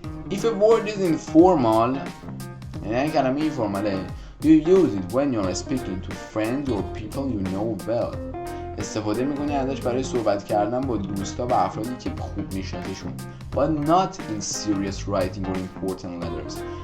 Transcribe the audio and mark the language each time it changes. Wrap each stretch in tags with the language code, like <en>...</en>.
<en>If a word is informal،</en> <fa>یعنی کلمه اینفورماله،</fa> <en>you use it when you're speaking to friends or people you know well.</en> <fa>استفاده میکنی ازش برای صحبت کردن با دوستا و افرادی که خوب میشناسیشون.</fa> <en>But not in serious writing or important letters.</en>